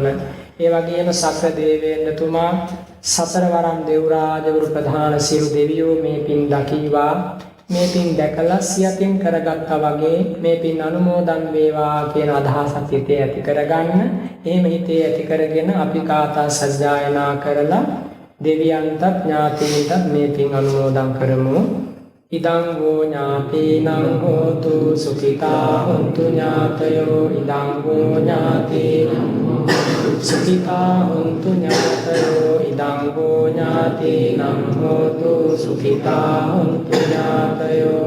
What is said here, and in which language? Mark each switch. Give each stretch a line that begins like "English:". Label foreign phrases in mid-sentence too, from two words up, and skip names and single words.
Sinhala: ඒ වගේම සක්‍ර දේවේන්ද්‍රතුමා සතරවරම් දෙව්රාජවරු ප්‍රධාන සියලු දෙවියෝ මේ පින් දකීවා. මේ පින් දැකලා සියතින් කරගත්තා වගේ මේ පින් අනුමෝදන් වේවා කියන අදහසක් හිතේ ඇති කරගන්න. එහෙම හිතේ ඇති කරගෙන අපි කාථා සජ්ජායනා කරලා දෙවියන්ට ඥාතීන්ට මේ පින් අනුමෝදන් කරමු.
Pali: ඉදං වූ ඥාතීනං හෝතු සුඛිතා හොන්තු ඥාතයෝ. ඉදං වූ ඥාතීනං සුඛිතා හොන්තු ඥාතයෝ. ඉදං වූ ඥාතීනං හෝතු සුඛිතා හොන්තු ඥාතයෝ.